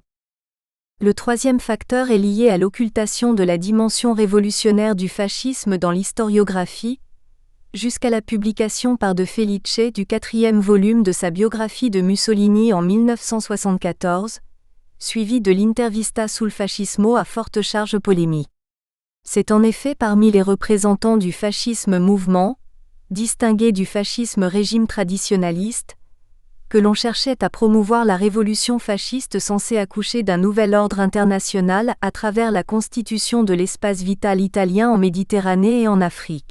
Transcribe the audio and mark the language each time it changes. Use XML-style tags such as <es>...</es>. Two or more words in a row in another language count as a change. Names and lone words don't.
<fr>Le troisième facteur est lié à l'occultation de la dimension révolutionnaire du fascisme dans l'historiographie, jusqu'à la publication par De Felice du 4e volume de sa biographie de Mussolini en 1974, suivi de l'Intervista sul fascismo à forte charge polémique. C'est en effet parmi les représentants du fascisme mouvement, distingué du fascisme régime traditionnaliste, que l'on cherchait à promouvoir la révolution fasciste censée accoucher d'un nouvel ordre international à travers la constitution de l'espace vital italien en Méditerranée et en Afrique.</fr>